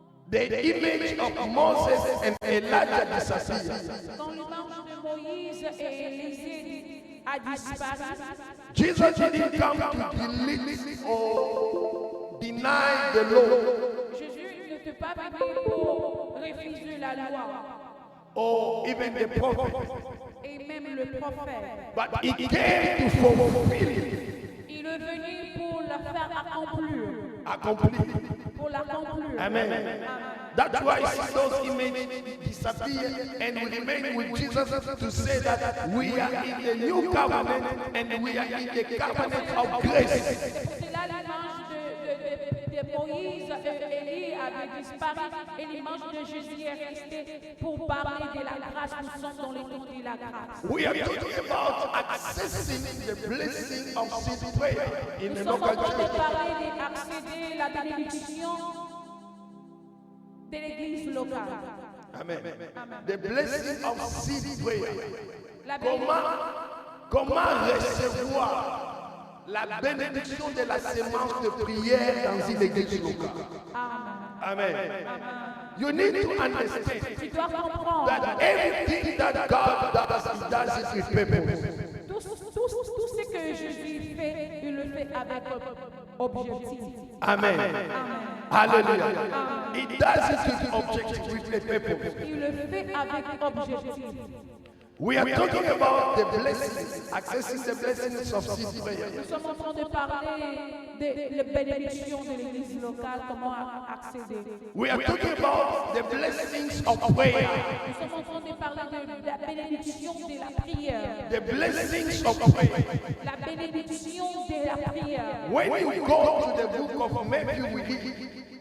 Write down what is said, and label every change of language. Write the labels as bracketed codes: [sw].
[en] The image of Moses and Elijah disappeared. [fr] Quand l'image de Moïse et Élisée a disparu, [en] Jesus didn't come to delete or deny the law [fr] Jésus ne peut pas venir pour refuser la loi [en] or even the prophet, [fr] et même le prophète. [en] but he came to fulfill it, [fr] Il est venu pour la faire accomplir. Pour l'accomplir. Amen. [en] That's why you see those images disappear and we remain with Jesus to say that we are in the new covenant and we are in the covenant of grace. [fr] C'est là l'image de Moïse et Élie avait disparu et l'image de Jésus est restée pour parler de la grâce. Nous sommes dans les temps de la grâce. [en] We are talking about accessing the blessing of seed prayer in [fr] Nous [en] the [fr] sommes en [en] local [fr] train de [en] church. [fr] parler d'accéder à la bénédiction de l'église locale. [en] Amen. The blessing of seed prayer. [fr] La bénédiction. Comment recevoir la bénédiction de la sémence de prière dans une église locale? [en] Amen. You need to understand [fr] Tu dois comprendre. [en] that everything that God does, He does it with purpose. [fr] Tout ce que Jésus fait, il le fait avec objectif. Amen. Hallelujah. [en] He does it with objective, with a purpose. [fr] Il le fait avec objectif. [en] We are talking about the blessings, accessing the blessings of seed prayer. [fr] Nous sommes en train de parler des bénédictions de l'église locale, comment accéder. [en] We are talking about the blessings of prayer. [fr] Nous sommes en train de parler de la bénédiction de la prière. [en] The blessings of prayer. [fr] La bénédiction de la prière. [en] When you go to the book of Matthew, we read